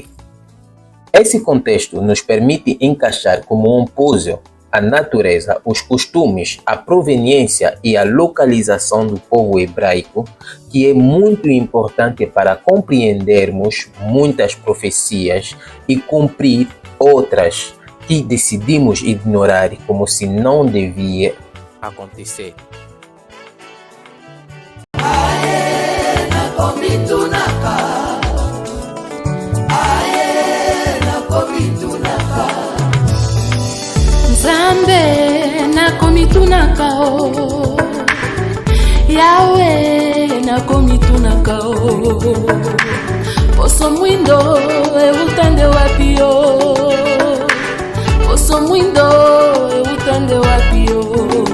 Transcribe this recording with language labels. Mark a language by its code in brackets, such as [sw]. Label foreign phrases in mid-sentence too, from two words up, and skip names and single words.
[pt] Esse contexto nos permite encaixar como um puzzle a natureza, os costumes, a proveniência e a localização do povo hebraico, que é muito importante para compreendermos muitas profecias e cumprir outras que decidimos ignorar como se não devia acontecer. [ln] Nzambe nakomitunaka o, Yahweh nakomitunaka o, poso mwindo eutande wapi o, poso mwindo eutande wapi o.